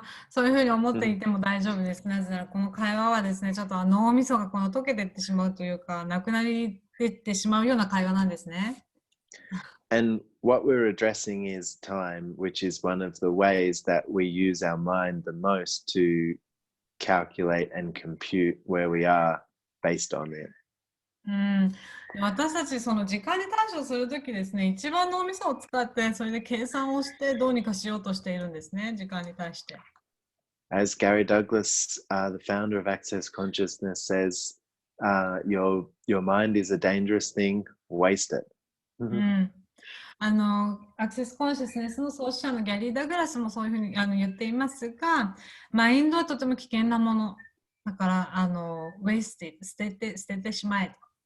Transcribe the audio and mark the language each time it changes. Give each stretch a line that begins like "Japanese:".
Japanese: そういうふうに思っていても大丈夫です。なぜならこの会話はですね、ちょっと脳みそが溶けていってしまうというか、なくなりていってしまうような会話なんですね。
English: And what we're addressing is time, which is one of the ways that we use our mind the most to calculate and compute where we are based on it.
Japanese: 私たちその時間に対処するときですね、一番脳みそを使ってそれで計算をしてどうにかしようとしているんですね、時間に対して。
English: As Gary Douglas, the founder of Access Consciousness, says, your mind is a dangerous thing, waste it.
Japanese: アクセスコンシャスネスの創始者のギャリー・ダグラスもそういうふうに言っていますが、マインドはとても危険なもの。だから、wasted、捨ててしまえ。